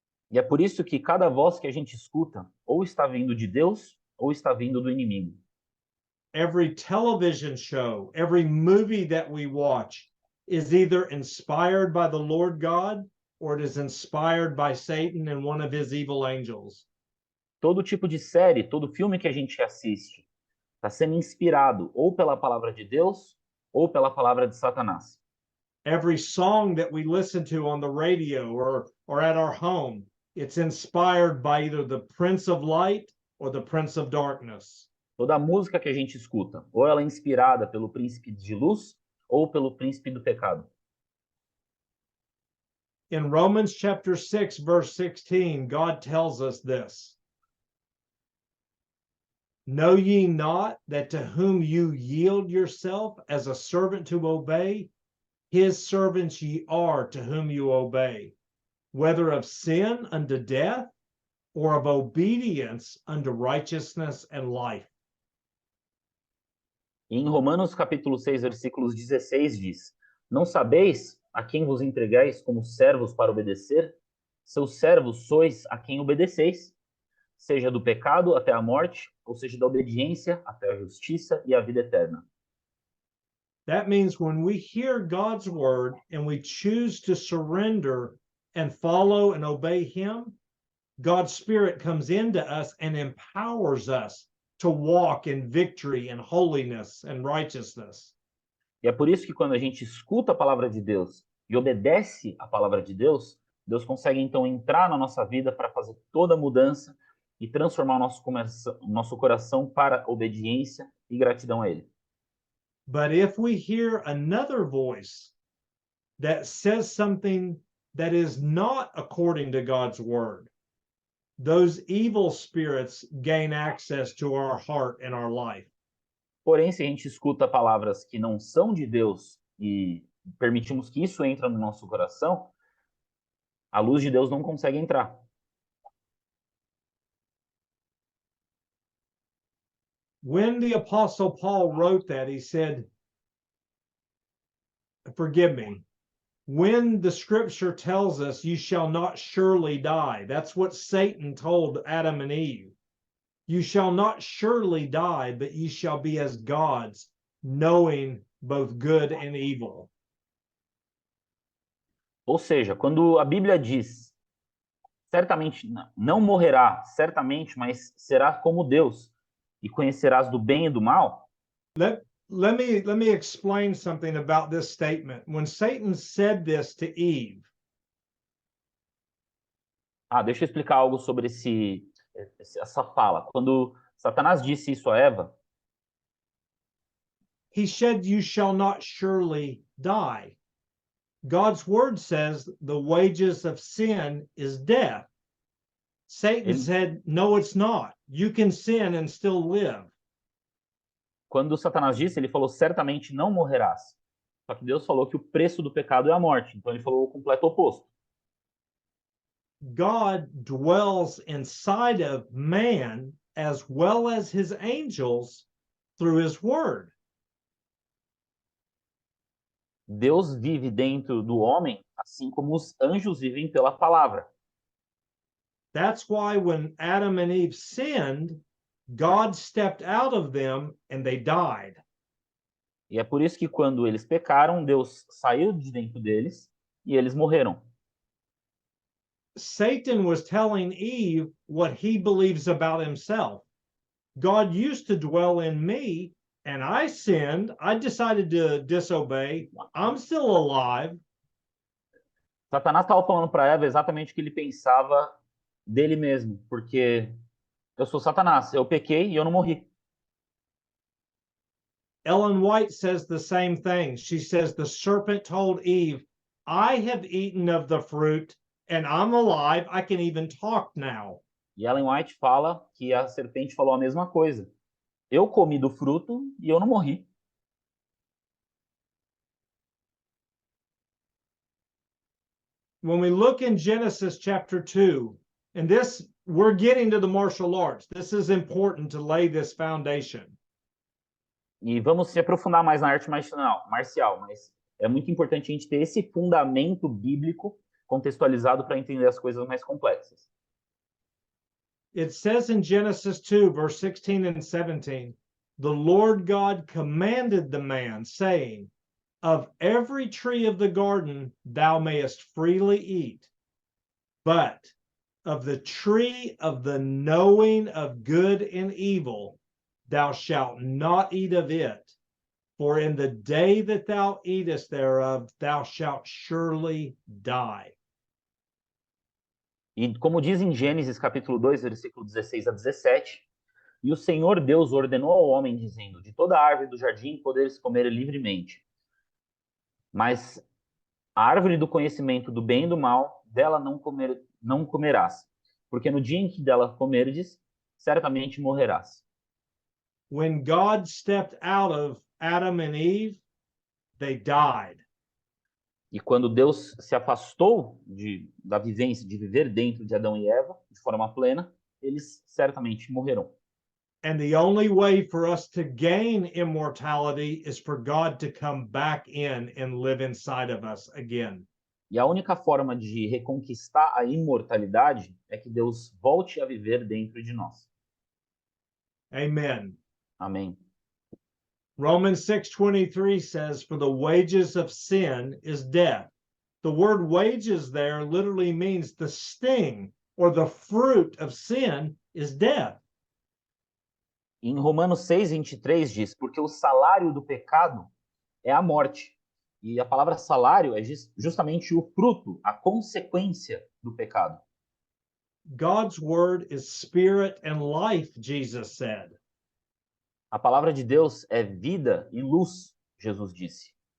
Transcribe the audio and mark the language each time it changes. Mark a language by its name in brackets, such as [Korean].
[Portuguese] E é por isso que cada voz que a gente escuta ou está vindo de Deus ou está vindo do inimigo. [English] Every television show, every movie that we watch is either inspired by the Lord God or it is inspired by Satan and one of his evil angels. [Portuguese] Todo tipo de série, todo filme que a gente assiste está sendo inspirado ou pela palavra de Deus ou pela palavra de Satanás. [English] Every song that we listen to on the radio or at our home, it's inspired by either the Prince of Light or the Prince of Darkness. [Portuguese] Toda música que a gente escuta, ou ela é inspirada pelo príncipe de luz ou pelo príncipe do pecado. [English] In Romans chapter 6, verse 16, God tells us this. Know ye not that to whom you yield yourself as a servant to obey, his servants ye are to whom you obey, whether of sin unto death, or of obedience unto righteousness and life. [Portuguese] Em Romanos capítulo 6, versículos 16 diz: Não sabeis a quem vos entregais como servos para obedecer? Seus servos sois a quem obedeceis, seja do pecado até a morte, ou seja da obediência até a justiça e a vida eterna. [English] That means when we hear God's word and we choose to surrender and follow and obey him, God's Spirit comes into us and empowers us to walk in victory and holiness and righteousness. [Portuguese] E é por isso que quando a gente escuta a palavra de Deus e obedece a palavra de Deus, Deus consegue então entrar na nossa vida para fazer toda a mudança e transformar o nosso coração para obediência e gratidão a Ele. [English] But if we hear another voice that says something that is not according to God's word, those evil spirits gain access to our heart and our life. [Portuguese] Porém, se a gente escuta palavras que não são de Deus e permitimos que isso entre no nosso coração, a luz de Deus não consegue entrar. [English] When the Apostle Paul wrote that, he said, forgive me, when the scripture tells us you shall not surely die, that's what Satan told Adam and Eve. You shall not surely die, but ye shall be as gods, knowing both good and evil. [Portuguese] Ou seja, quando a Bíblia diz, certamente não morrerá, certamente, mas será como Deus, e conhecerás do bem e do mal. [English] Let me explain something about this statement. When Satan said this to Eve, [Portuguese] deixa eu explicar algo sobre essa fala. Quando Satanás disse isso a Eva, [English] he said, you shall not surely die. God's word says the wages of sin is death. Satan said, no, it's not. You can sin and still live. [Portuguese] Quando Satanás disse, ele falou, certamente não morrerás. Só que Deus falou que o preço do pecado é a morte. Então ele falou o completo oposto. [English] God dwells inside of man as well as his angels through his word. [Portuguese] Deus vive dentro do homem, assim como os anjos vivem pela palavra. [English] That's why when Adam and Eve sinned, God stepped out of them and they died. [Portuguese] E é por isso que quando eles pecaram, Deus saiu de dentro deles e eles morreram. [English] Satan was telling Eve what he believes about himself. God used to dwell in me, and I sinned. I decided to disobey. I'm still alive. [Portuguese] Satanás estava falando para Eva exatamente o que ele pensava dele mesmo, porque eu sou Satanás, eu pequei e eu não morri. [English] Ellen White says the same thing. She says the serpent told Eve, I have eaten of the fruit and I'm alive. I can even talk now. [Portuguese] E Ellen White fala que a serpente falou a mesma coisa. Eu comi do fruto e eu não morri. [English] When we look in Genesis chapter 2, and this, we're getting to the martial arts. This is important to lay this foundation. [Portuguese] E vamos se aprofundar mais na arte marcial, mas é muito importante a gente ter esse fundamento bíblico contextualizado para entender as coisas mais complexas. [English] It says in Genesis 2, verse 16 and 17, the Lord God commanded the man, saying, of every tree of the garden thou mayest freely eat, but of the tree of the knowing of good and evil thou shalt not eat of it, for in the day that thou eatest thereof thou shalt surely die. [Portuguese] E como diz em Gênesis capítulo 2, versículo 16 a 17, e o Senhor Deus ordenou ao homem, dizendo, de toda árvore do jardim poderes comer livremente, mas a árvore do conhecimento do bem e do mal, dela não comerás, porque no dia em que dela comerdes, certamente morrerás. [English] When God stepped out of Adam and Eve, they died. [Portuguese] E quando Deus se afastou da vivência, de viver dentro de Adão e Eva, de forma plena, eles certamente morreram. [English] And the only way for us to gain immortality is for God to come back in and live inside of us again. [Portuguese] E a única forma de reconquistar a imortalidade é que Deus volte a viver dentro de nós. [English] Amen. [Portuguese] Amém. [English] Romans 6:23 says, for the wages of sin is death. The word wages there literally means the sting or the fruit of sin is death. [Portuguese] Em Romanos 6:23 diz, porque o salário do pecado é a morte. E a palavra salário é justamente o fruto, a consequência do pecado. [English] God's word is spirit and life, Jesus said. [Portuguese] A palavra de Deus é vida e luz, Jesus disse.